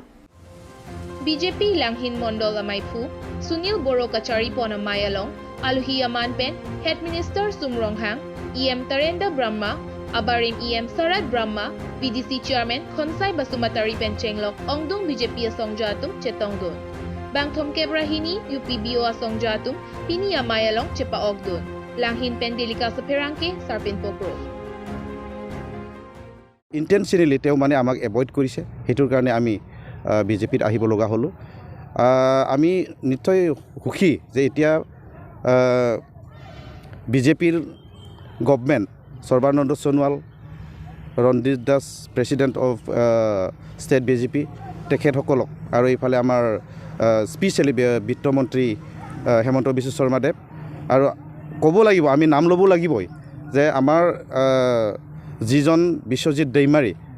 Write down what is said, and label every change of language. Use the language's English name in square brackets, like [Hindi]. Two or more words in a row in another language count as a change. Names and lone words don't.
[Karbi] BJP langhin mondol amai phu Sunil Boro Kachari pon amai along Aluhi Aman pen Head Minister Sumrong Hang EM Tarendra Brahma Abarim EM Sarat Brahma VDC Chairman Khonsai Basumatari pen Chenglok Ongdong BJP asong jatum chetongdon Bangthom Kebrahini UPBO asong jatum Pini amai along chepa ogdon langhin pen delika saperangke sarpin pokro [Assamese] ইন্টেনশনালি তেওঁ মানে আমাক এভয়েড কৰিছে হেতুৰ কাৰণে আমি বিজেপিত আহিব লগা হলো আমি নিশ্চয় সুখী যে এতিয়া বিজেপিৰ গভৰ্ণমেণ্ট সৰ্বানন্দ সোণোৱাল ৰণজিৎ দাস [English] president of state BJP [Assamese] তেখেতসকলক আৰু ইফালে আমাৰ স্পেশালি বিত্তমন্ত্ৰী হেমন্ত বিশ্ব শৰ্মা দেৱ আৰু ক'ব লাগিব আমি নাম ল'ব লাগিবই যে আমাৰ যিজন বিশ্বজিৎ দৈমাৰী